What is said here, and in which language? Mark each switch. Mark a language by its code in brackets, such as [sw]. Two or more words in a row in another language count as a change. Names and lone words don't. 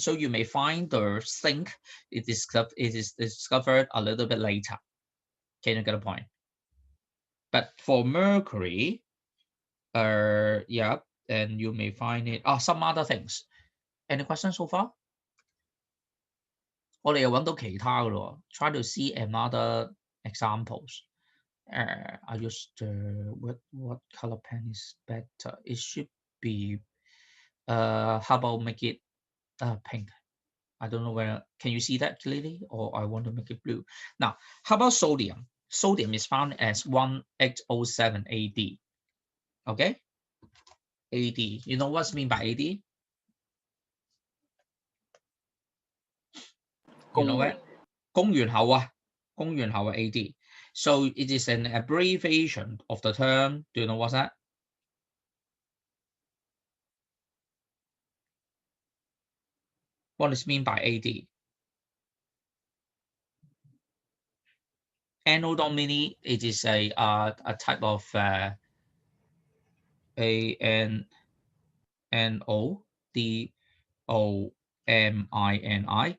[en] So you may find the zinc it is discovered a little bit later. Can you get a point? But for mercury, yeah, and you may find it. Some other things. Any questions so far? [yue] 我哋又揾到其他嘅咯。 [en] Try to see another examples. I used what color pen is better? It should be how about make it pink? I don't know where. Can you see that clearly, or I want to make it blue? Now, how about sodium? Sodium is found as 1807 AD. Okay, AD. You know what's mean by AD? You know what? [yue] 公元後啊，公元後 AD. [en] So it is an abbreviation of the term. Do you know what's that? What is mean by AD? Anno Domini, it is a type of ANNODOMINI.